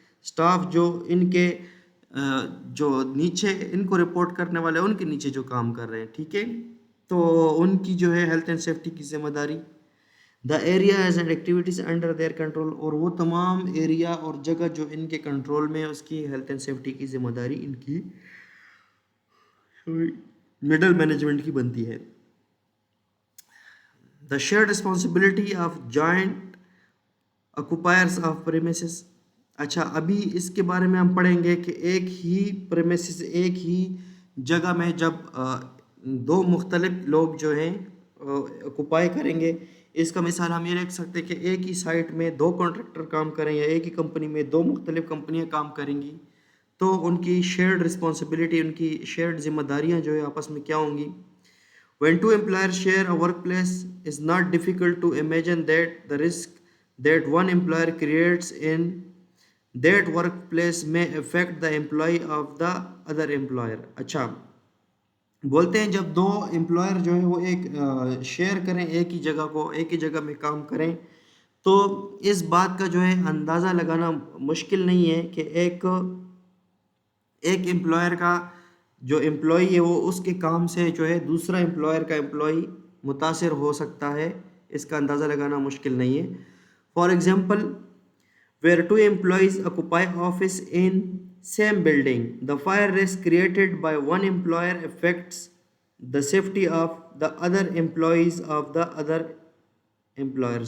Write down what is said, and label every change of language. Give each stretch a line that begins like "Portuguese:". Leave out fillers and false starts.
Urdu: Staff جو ان کے جو نیچے ان کو رپورٹ کرنے والے، ان کے نیچے جو کام کر رہے ہیں، ٹھیک ہے، تو ان کی جو ہے ہیلتھ اینڈ سیفٹی کی ذمہ داری.
English: The areas and activities under their control.
Urdu: اور وہ تمام ایریا اور جگہ جو ان کے کنٹرول میں، اس کی ہیلتھ اینڈ سیفٹی کی ذمہ داری ان کی مڈل مینجمنٹ کی بنتی ہے.
English: The shared responsibility of joint occupiers of premises.
Urdu: اچھا، ابھی اس کے بارے میں ہم پڑھیں گے کہ ایک ہی پریمیسز، ایک ہی جگہ میں جب دو مختلف لوگ جو ہیں آکوپائی کریں گے، اس کا مثال ہم یہ رکھ سکتے ہیں کہ ایک ہی سائٹ میں 2 کانٹریکٹر کام کریں یا ایک ہی کمپنی میں 2 مختلف کمپنیاں کام کریں گی تو ان کی شیئرڈ رسپانسبلٹی، ان کی شیئرڈ ذمہ داریاں جو ہے آپس میں کیا ہوں گی.
English: When 2 employers share a workplace, it's not difficult to imagine that the risk that one employer creates in that workplace may affect the employee of the other employer.
Urdu: اچھا، بولتے ہیں جب 2 امپلائر جو ہے وہ ایک شیئر کریں ایک ہی جگہ کو، ایک ہی جگہ میں کام کریں، تو اس بات کا جو ہے اندازہ لگانا مشکل نہیں ہے کہ ایک امپلائر کا جو امپلائی ہے وہ اس کے کام سے جو ہے دوسرا امپلائر کا امپلائی متاثر ہو سکتا ہے. اس کا اندازہ لگانا مشکل نہیں ہے.
English: For example where 2 employees occupy office in same building, the fire risk created by one employer affects the safety of the other employees of the other employer.